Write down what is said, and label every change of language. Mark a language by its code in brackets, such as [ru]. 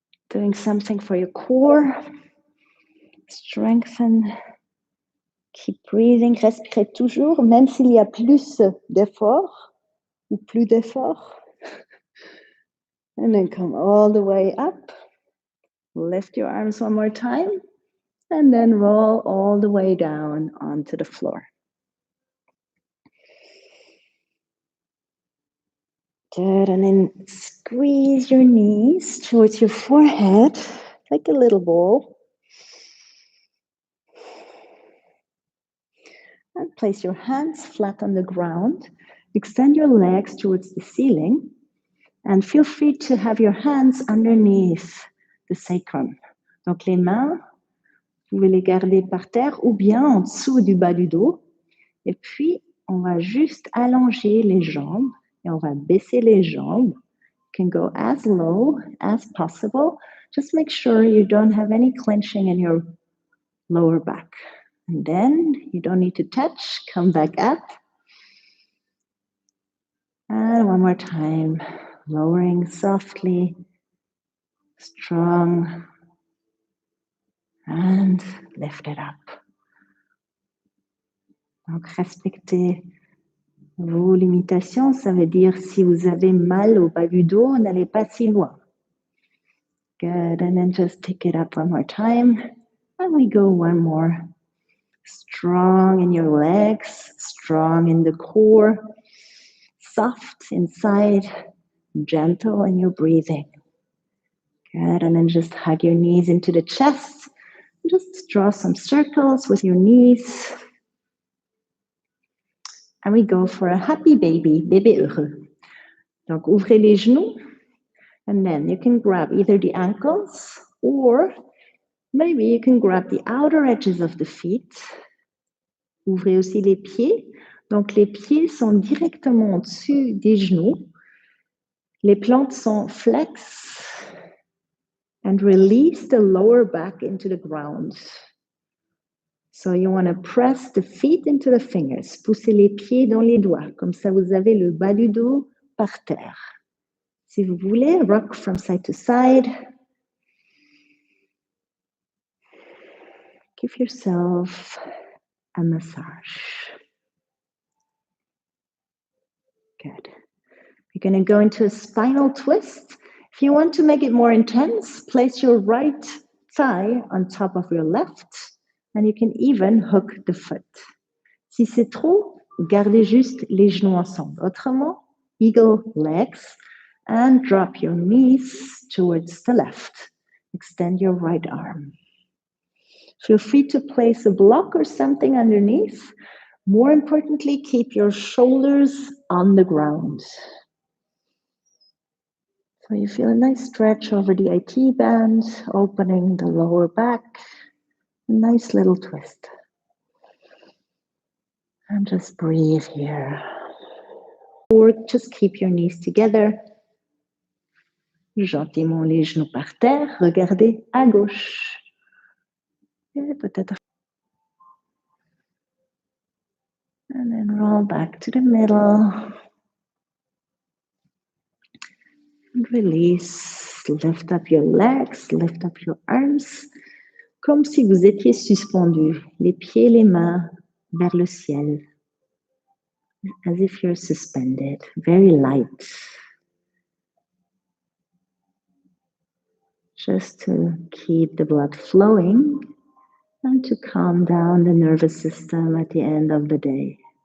[en] Doing something for your core. Strengthen. Keep breathing. [fr] Respirez toujours, même s'il y a plus d'efforts ou plus d'efforts. [en] And then come all the way up. Lift your arms one more time. And then roll all the way down onto the floor. Good. And then squeeze your knees towards your forehead, like a little ball. And place your hands flat on the ground. Extend your legs towards the ceiling. And feel free to have your hands underneath the sacrum. [fr] Donc les mains, vous pouvez les garder par terre ou bien en dessous du bas du dos. Et puis, on va juste allonger les jambes et on va baisser les jambes. [en] You can go as low as possible. Just make sure you don't have any clenching in your lower back. And then you don't need to touch. Come back up. And one more time. Lowering softly. Strong. And lift it up. [fr] Donc, respectez Vos limitations, ça veut dire si vous avez mal au bas du dos, n'allez pas si loin. [en] Good, and then just pick it up one more time. And we go one more. Strong in your legs, strong in the core, soft inside, gentle in your breathing. Good, and then just hug your knees into the chest. Just draw some circles with your knees. And we go for a happy baby, [fr] bébé heureux. Donc, ouvrez les genoux. [en] And then you can grab either the ankles or maybe you can grab the outer edges of the feet. [fr] Ouvrez aussi les pieds. Donc, les pieds sont directement au-dessus des genoux. Les plantes sont [en] flex and release the lower back into the ground. So you want to press the feet into the fingers. [fr] Poussez les pieds dans les doigts. Comme ça, vous avez le bas du dos par terre. Si vous voulez, [en] rock from side to side. Give yourself a massage. Good. You're going to go into a spinal twist. If you want to make it more intense, place your right thigh on top of your left, and you can even hook the foot. [fr] Si c'est trop, gardez juste les genoux ensemble. Autrement, [en] eagle legs, and drop your knees towards the left. Extend your right arm. Feel free to place a block or something underneath. More importantly, keep your shoulders on the ground. So you feel a nice stretch over the IT band, opening the lower back. A nice little twist. And just breathe here. Or just keep your knees together. [fr] Gentiment les genoux par terre. Regardez à gauche. Et peut-être. [en] And then roll back to the middle. And release. Lift up your legs, lift up your arms. [fr] Comme si vous étiez suspendu, les pieds, les mains vers le ciel. [en] As if you're suspended, very light. Just to keep the blood flowing and to calm down the nervous system at the end of the day.